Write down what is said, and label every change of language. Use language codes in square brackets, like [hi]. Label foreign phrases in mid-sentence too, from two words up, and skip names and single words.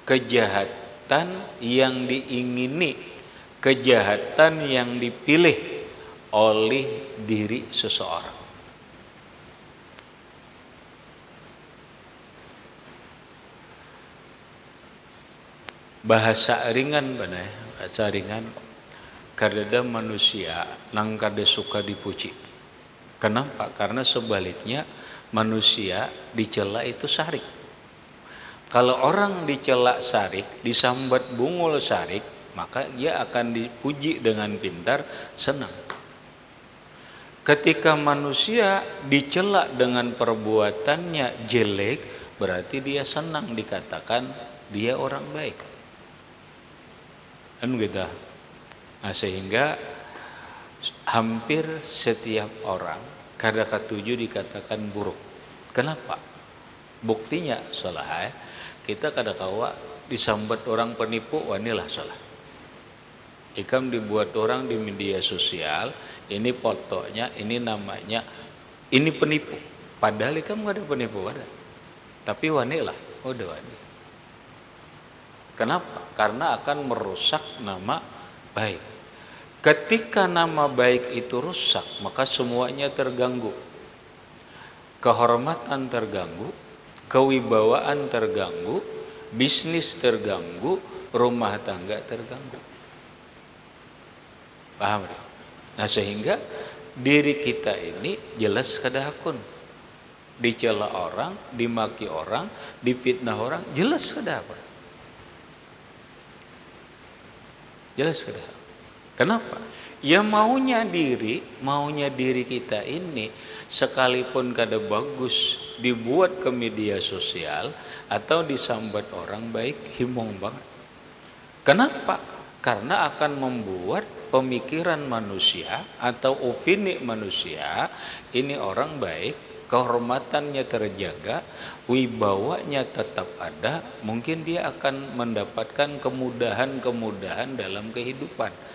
[id] kejahatan yang diingini, kejahatan yang dipilih oleh diri seseorang. Bahasa ringan benar, bahasa ringan. [bjn] Kadada manusia nang kada suka dipuji. [id] Kenapa? Karena sebaliknya manusia dicela itu sarik. [bjn] Kalau orang dicela sarik, disambat bungul sarik, [id] maka dia akan dipuji dengan pintar, senang. Ketika manusia dicela dengan perbuatannya jelek, berarti dia senang dikatakan dia orang baik. Kan gitu. Nah, sehingga hampir setiap orang kada katuju dikatakan buruk. Kenapa? [bjn] Buktinya salah kita kada kawa disambat orang penipu, wanilah salah. Ikam dibuat orang di media sosial, ini fotonya, ini namanya, ini penipu. Padahal ikam kada penipu ada. Tapi wanilah, udah wani. [id] Kenapa? Karena akan merusak nama baik. Ketika nama baik itu rusak, maka semuanya terganggu. Kehormatan terganggu, kewibawaan terganggu, bisnis terganggu, rumah tangga terganggu. Paham? Nah, sehingga diri kita ini jelas [bjn] kada hakun. Dicela orang, dimaki orang, difitnah orang, jelas kada hakun. Jelas kada hakun. Kenapa? [id] Ya maunya diri kita ini sekalipun kada bagus dibuat ke media sosial atau disambat orang baik, [bjn] himong banget. [id] Kenapa? Karena akan membuat pemikiran manusia atau opini manusia ini orang baik, kehormatannya terjaga, wibawanya tetap ada, mungkin dia akan mendapatkan kemudahan-kemudahan dalam kehidupan.